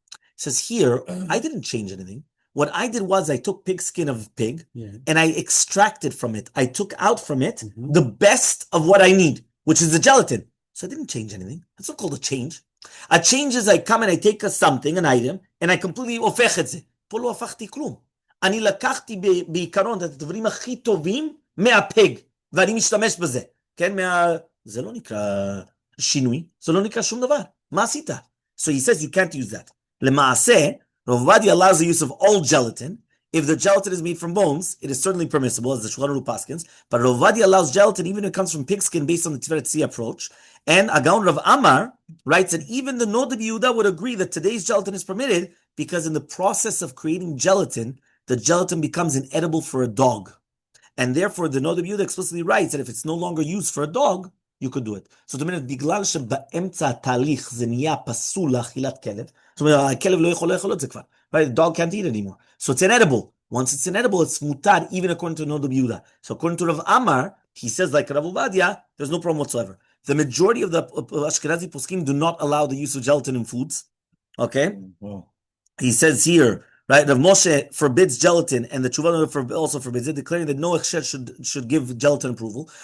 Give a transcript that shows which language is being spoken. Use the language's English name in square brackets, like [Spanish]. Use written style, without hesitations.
[English] He says here, I didn't change anything. What I did was I took pig skin of pig and I extracted from it. I took out from it the best of what I need, which is the gelatin. So I didn't change anything. That's not called a change. A change is I come and I take something, an item, and I completely [Hebrew] הופך את זה. פה לא הפכתי כלום. אני לקחתי בעיקרון את הדברים הכי טובים מהפג, ואני משתמש בזה. כן, זה לא נקרא שינוי, זה לא נקרא שום דבר. מה עשית? [English] So he says you can't use that. למעשה, Rav Vadia allows the use of all gelatin. If the gelatin is made from bones, it is certainly permissible, as the Shulchan Aruch paskins. But Rav Vadia allows gelatin even if it comes from pigskin based on the Tiferet Tzvi approach. And Agaon Rav Amar writes that even the Nod of Yehuda would agree that today's gelatin is permitted because in the process of creating gelatin, the gelatin becomes inedible for a dog. And therefore, the Nod of Yehuda explicitly writes that if it's no longer used for a dog, you could do it. [Hebrew] So, בגלל שבאמצע התהליך זה נהיה פסול לאכילת כלב, זאת אומרת, הכלב לא יכול לאכול את זה כבר. [English] Right? The dog can't eat it anymore. So it's inedible. Once it's inedible, it's mutar, even according to Nod of Yehuda. So according to Rav Amar, he says like Rav Ovadia, there's no problem whatsoever. The majority of the Ashkenazi poskim do not allow the use of gelatin in foods. Okay? Wow. He says here, right, Rav Moshe forbids gelatin, and the Tshuva also forbids it, declaring that no hechsher should give gelatin approval.